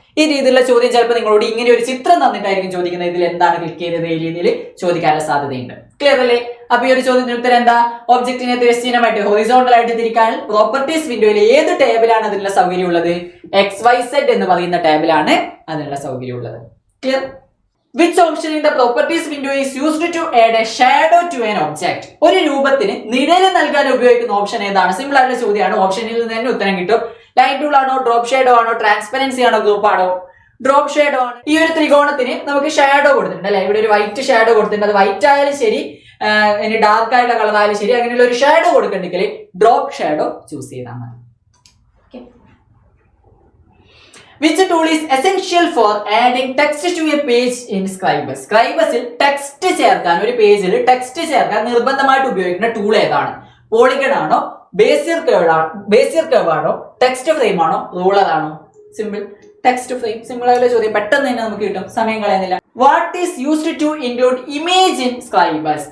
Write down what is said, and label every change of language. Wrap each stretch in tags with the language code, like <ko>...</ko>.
<ml>ഈ രീതിയിലുള്ള ചോദ്യം ചിലപ്പോൾ നിങ്ങളോട് ഇങ്ങനെ ഒരു ചിത്രം തന്നിട്ടായിരിക്കും ചോദിക്കുന്നത്, ഇതിൽ എന്താണ് ക്ലിക്ക് ചെയ്തത്, ഈ രീതിയിൽ ചോദിക്കാനുള്ള സാധ്യതയുണ്ട്. ക്ലിയർ അല്ലേ? അപ്പൊ ഈ ഒരു ചോദ്യത്തിന് ഉത്തരം എന്താ? ഒബ്ജക്റ്റിനെ തിരശ്ചീനമായിട്ട് ഹൊറിസോണ്ടൽ ആയിട്ട് തിരിക്കാൻ പ്രോപ്പർട്ടീസ് വിൻഡോയിൽ ഏത് ടേബിളാണ് അതിനുള്ള സൗകര്യം ഉള്ളത്? XYZ എന്ന് പറയുന്ന ടേബിളാണ് അതിനുള്ള സൗകര്യം ഉള്ളത്. Clear?</ml> <en>Which option in the properties window is used to add a shadow to an object?</en> <ml>ഒരു രൂപത്തിന് നിഴല് നൽകാൻ ഉപയോഗിക്കുന്ന ഓപ്ഷൻ ഏതാണ്? സിമ്പിൾ ആയിട്ടുള്ള ചോദ്യമാണ്. ഓപ്ഷനിൽ നിന്ന് തന്നെ ഉത്തരം കിട്ടും. ലൈൻ ടൂൾ ആണോ, ഡ്രോപ്പ് ഷേഡോ ആണോ, ട്രാൻസ്പെറൻസി ആണോ, ഗ്രൂപ്പ് ആണോ? ഡ്രോപ്പ് ഷേഡോ ആണ്. ഈ ഒരു ത്രികോണത്തിന് നമുക്ക് ഷാഡോ കൊടുത്തിട്ടുണ്ട് അല്ലെ. ഇവിടെ ഒരു വൈറ്റ് ഷാഡോ കൊടുത്തിട്ടുണ്ട്. അത് വൈറ്റ് ആയാലും ശരി, ഇനി ഡാർക്ക് ആയിട്ടുള്ള കളർ ആയാലും ശരി, അങ്ങനെയുള്ള ഒരു ഷാഡോ കൊടുക്കണ്ടെങ്കിൽ ഡ്രോപ്പ് ഷാഡോ ചൂസ് ചെയ്താൽ മതി.</ml> <en>Which tool is essential for adding text to a page in Scribus?</en> <ml>Scribusൽ text ചേർക്കാൻ, ഒരു പേജിൽ ടെക്സ്റ്റ് ചേർക്കാൻ നിർബന്ധമായിട്ട് ഉപയോഗിക്കുന്ന ടൂൾ ഏതാണ്? പോളിഗൺ ആണോ, ബേസിയർ കർവ് ആണോ, ടെക്സ്റ്റ് ഫ്രെയിം ആണോ, റൂളർ ആണോ? Simple, text frame. സിമ്പിൾ ആയിട്ടുള്ള ചോദ്യം, പെട്ടെന്ന് തന്നെ നമുക്ക് കിട്ടും, സമയം കളയുന്നില്ല.</ml> <en>What is used to include image in Scribus?</en>